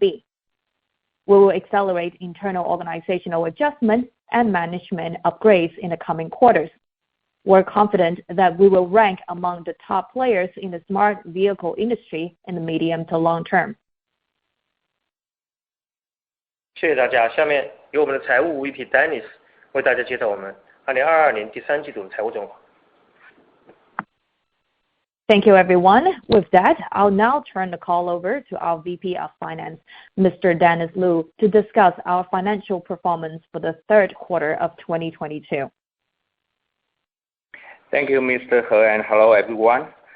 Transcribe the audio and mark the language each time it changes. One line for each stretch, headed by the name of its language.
English: We will accelerate internal organizational adjustment and management upgrades in the coming quarters. We're confident that we will rank among the top players in the smart vehicle industry in the medium to long term.
Chinese: 谢谢大家。下面由我们的财务 VP Dennis 为大家介绍我们2022年第三季度的财务状况。
English: Thank you, everyone. With that, I'll now turn the call over to our VP of Finance, Mr. Dennis Lu, to discuss our financial performance for the third quarter of 2022. Thank you, Mr. He, and hello, everyone.